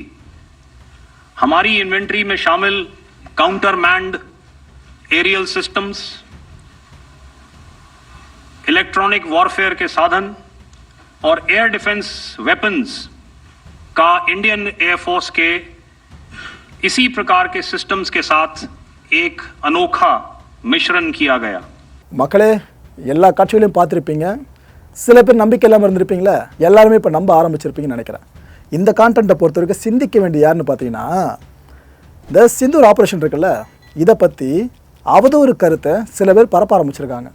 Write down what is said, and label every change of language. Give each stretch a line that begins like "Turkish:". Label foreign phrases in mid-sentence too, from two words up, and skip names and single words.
Hindi: हमारी इन्वेंट्री में शामिल
English: counter manned aerial systems, electronic warfare
Hindi: के साधन और
English: air defence weapons
Hindi: का इंडियन एयरफोर्स के इसी प्रकार के सिस्टम्स के साथ एक अनोखा मिश्रण किया गया।
Tamil: மக்களே, எல்லா காட்சிகளையும் பார்த்துருப்பீங்க. சில பேர் நம்பிக்கை இல்லாமல் இருந்திருப்பீங்களா? எல்லாருமே இப்போ நம்ப ஆரம்பிச்சிருப்பீங்கன்னு நினைக்கிறேன். இந்த கான்டென்ட்டை பொறுத்த வரைக்கும் சிந்திக்க வேண்டிய யாருன்னு பார்த்தீங்கன்னா, இந்த சிந்தூர் ஆப்ரேஷன் இருக்குல்ல, இதை பற்றி அவதூறு கருத்தை சில பேர் பரப்ப ஆரம்பிச்சிருக்காங்க.